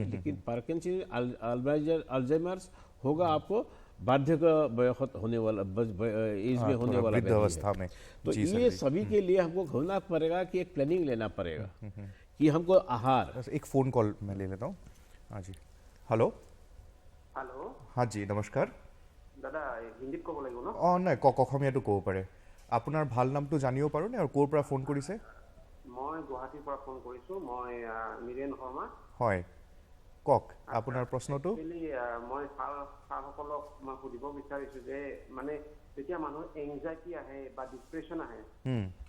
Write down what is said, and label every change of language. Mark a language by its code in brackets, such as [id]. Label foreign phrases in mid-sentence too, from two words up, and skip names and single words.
[hi] लेकिन पार्किंसन, अल्जाइमर्स होगा आपको वार्धक्य होने वाला, एज में होने वाला वृद्ध अवस्था में। तो जी सर ये जी। सभी के लिए हमको घूमना पड़ेगा कि एक प्लानिंग लेना पड़ेगा कि हमको आहार। बस एक [en] phone call [hi] मैं ले लेता हूँ। हाँ जी। हेलो। हेलो हाँ जी, नमस्कार। [as] दादा হিন্দীত ক'ব লাগিব ন? অঁ নাই, অসমীয়াটো ক'ব পাৰে। আপোনাৰ ভাল নামটো জানিব পাৰোঁনে আৰু ক'ৰ পৰা ফোন কৰিছে? মই গুৱাহাটীৰ পৰা ফোন কৰিছোঁ। মই নিৰেন শৰ্মা। হয়, কওক আপোনাৰ প্ৰশ্নটো। একচুৱেলি মই ছাৰসকলক মই সুধিব বিচাৰিছোঁ যে মানে যেতিয়া মানুহৰ এংজাইটি আহে বা ডিপ্ৰেশ্যন আহে,